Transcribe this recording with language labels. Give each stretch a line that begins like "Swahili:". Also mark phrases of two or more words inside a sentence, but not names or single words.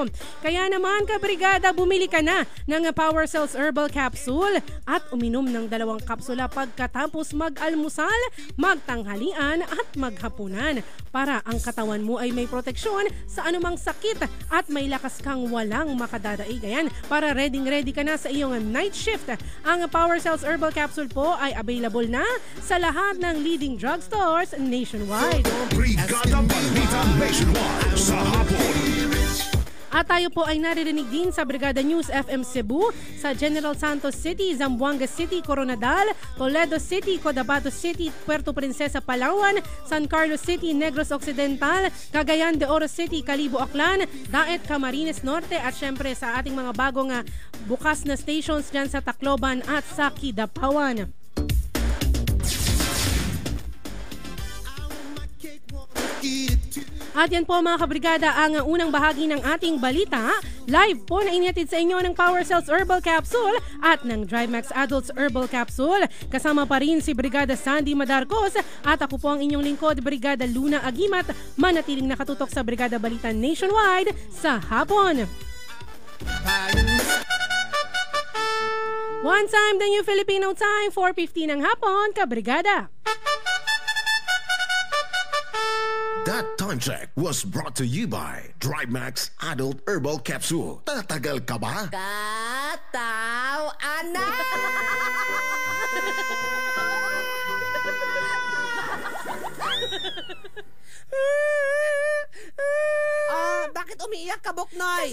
Filipino: Kaya naman kabrigada, bumili ka na ng Power Cells Herbal Capsule at uminom ng 2 kapsula pagkatapos mag-almusal, magtanghalian at maghapunan para ang katawan mo ay may proteksyon sa anumang sakit at may lakas kang walang makadadaig. Ayan, para ready ka na sa iyong
English: night shift.
Filipino: Ang Power Cells Herbal Capsule po ay available na sa lahat ng
English: leading drugstores nationwide.
Filipino: Brigada Balita Nationwide sa hapon. At tayo po ay naririnig din sa Brigada News FM Cebu, sa General Santos City, Zamboanga City, Coronadal, Toledo City, Cotabato City, Puerto Princesa, Palawan, San Carlos City, Negros Occidental, Cagayan de Oro City, Calibo, Aklan, Daet, Camarines Norte at syempre sa ating mga bagong bukas na stations dyan sa Tacloban at sa Kidapawan. At yan po mga kabrigada ang unang bahagi ng ating balita. Live po na inihatid sa inyo ng Power Cells Herbal Capsule at ng DriveMax Adults Herbal Capsule. Kasama pa rin si Brigada Sandy Madarcos at ako po ang inyong lingkod, Brigada Luna Agimat. Manatiling nakatutok sa Brigada Balita Nationwide sa hapon.
English: One time, the new Filipino time, 4:50
Filipino: ng hapon, kabrigada.
English: That time check was brought to you by DriveMax Adult Herbal Capsule.
Filipino: Tatagal ka ba? Kataw, anak! Bakit umiiyak ka, Buknoy?